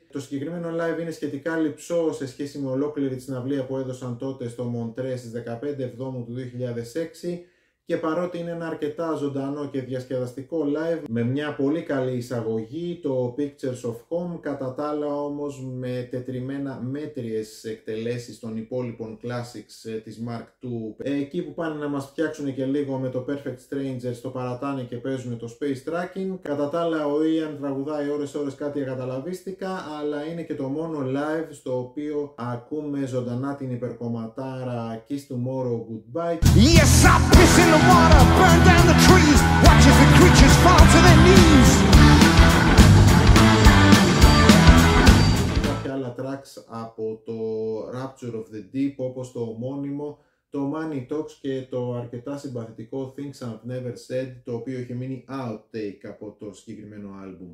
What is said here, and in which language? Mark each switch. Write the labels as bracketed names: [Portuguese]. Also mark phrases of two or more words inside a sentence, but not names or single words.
[Greek] Το συγκεκριμένο live είναι σχετικά λειψό σε σχέση με ολόκληρη τη συναυλία που έδωσαν τότε στο Μοντρέ στις 15 Εβδόμου του 2006 και παρότι είναι ένα αρκετά ζωντανό και διασκεδαστικό live με μια πολύ καλή εισαγωγή, το Pictures of Home, κατά τα άλλα όμως με τετριμένα μέτριες εκτελέσεις των υπόλοιπων classics της Mark II. Εκεί που πάνε να μας φτιάξουν και λίγο με το Perfect Strangers το παρατάνε και παίζουν το Space Tracking. Κατά τα άλλα ο Ian τραγουδάει ώρες κάτι ακαταλαβίστικα, αλλά είναι και το μόνο live στο οποίο ακούμε ζωντανά την υπερκομματάρα Kiss Tomorrow Goodbye. [English] Yes, I piss in the water, burn down the trees, watch as the creatures fall to their knees. [Greek] Κάποια άλλα tracks από το Rapture of the Deep όπως το ομώνυμο, το Money Talks και το αρκετά συμπαθητικό Things I've Never Said, το οποίο έχει μείνει outtake από το συγκεκριμένο άλμπουμ.